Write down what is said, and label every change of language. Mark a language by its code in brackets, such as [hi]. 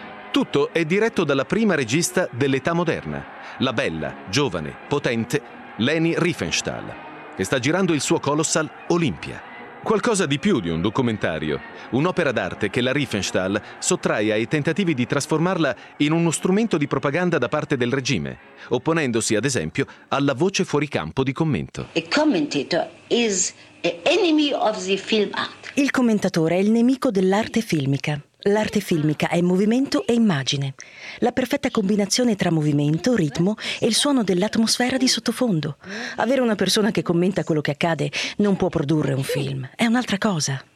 [it] Tutto è diretto dalla prima regista dell'età moderna, la bella, giovane, potente Leni Riefenstahl, che sta girando il suo colossal Olympia. Qualcosa di più di un documentario, un'opera d'arte che la Riefenstahl sottrae ai tentativi di trasformarla in uno strumento di propaganda da parte del regime, opponendosi ad esempio alla voce fuori campo di commento. [en] A commentator is an enemy of the film art. [it] Il commentatore è il nemico dell'arte filmica. L'arte filmica è movimento e immagine. La perfetta combinazione tra movimento, ritmo e il suono dell'atmosfera di sottofondo. Avere una persona che commenta quello che accade non può produrre un film. È un'altra cosa.